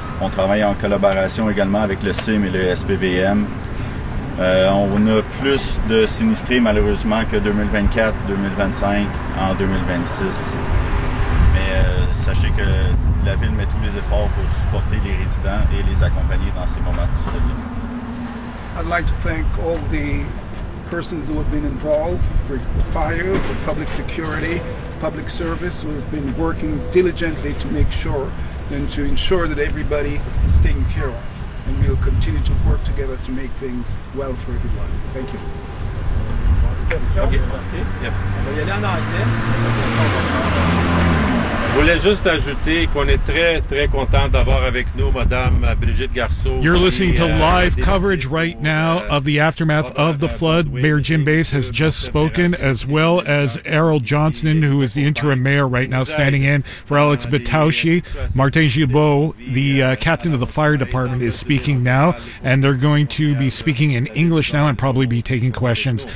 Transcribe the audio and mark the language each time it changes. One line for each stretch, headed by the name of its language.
French: On travaille en collaboration également avec le CIM et le SPVM. On a plus de sinistrés malheureusement que 2024, 2025, en 2026. Mais sachez que la ville met tous les efforts pour supporter les résidents et les accompagner dans ces moments difficiles.
English: I'd like to thank all the persons who have been involved for fire, for public security, public service, who have been working diligently to make sure and to ensure that everybody is taken care of. And we'll continue to work together to make things well for everyone. Thank you.
French: Je voulais juste ajouter qu'on est très, très content d'avoir avec nous Madame Brigitte Garceau.
English: You're listening to live coverage right now of the aftermath of the flood. Mayor Jim Bass has just spoken, as well as Errol Johnston, who is the interim mayor right now, standing in for Alex Beautarchy. Martin Gibault, the captain of the fire department, is speaking now, and they're going to be speaking in English now and probably be taking questions.